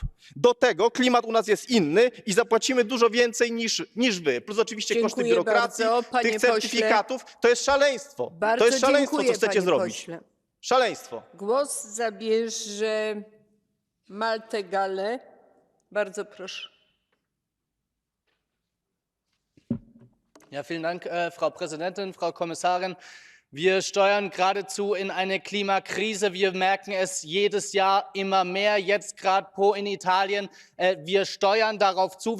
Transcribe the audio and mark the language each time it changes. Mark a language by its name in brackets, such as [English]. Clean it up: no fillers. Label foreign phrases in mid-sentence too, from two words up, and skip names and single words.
[Polish] Do tego klimat u nas jest inny i zapłacimy dużo więcej niż wy. Plus oczywiście koszty biurokracji, tych certyfikatów. To jest szaleństwo. To jest szaleństwo, co chcecie zrobić. Szaleństwo. Głos zabierze Malte Gale. Bardzo proszę. [German] Ja, vielen Dank, Frau Präsidentin, Frau Kommissarin. Wir steuern geradezu in eine Klimakrise. Wir merken es jedes Jahr immer mehr, jetzt gerade in Italien. Wir steuern darauf zu.